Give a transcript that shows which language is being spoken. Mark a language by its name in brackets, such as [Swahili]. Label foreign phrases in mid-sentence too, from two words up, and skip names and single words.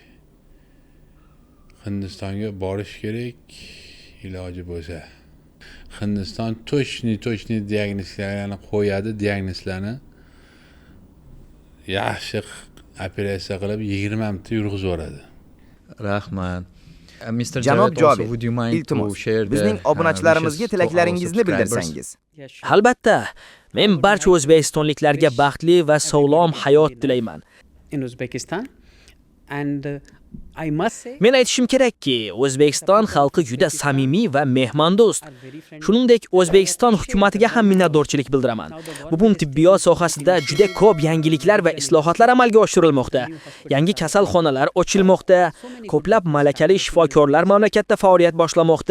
[Uzbek] Hindistonga borish kerak, iloji bo'lsa. Hindiston точный diagnoslarni qo'yadi, diagnoslarni yaxshi operatsiya qilib 20 minutda yurg'izib yuboradi. Rahmat. Mr. Janob [English] Javed, also, Javed, would you mind [Uzbek] iltimos, [English] to share the [Uzbek] bizning obunachilarimizga [English] wishes to our [Uzbek] tilaklaringizni [English] subscribers? [Uzbek] bildirsangiz. Albatta, men barcha o'zbekistonliklarga baxtli va sog'lom hayot tilayman. [English] In Uzbekistan, and I must say [Uzbek] Men aytishim kerakki, O'zbekiston xalqi juda samimiy va mehmondo'st. Shuningdek, O'zbekiston hukumatiga ham minnatdorchilik bildiraman. Bugun tibbiyot sohasida juda ko'p yangiliklar va islohotlar amalga oshirilmoqda. Yangi kasalxonalar ochilmoqda, ko'plab malakali shifokorlar mamlakatda faoliyat boshlamoqda.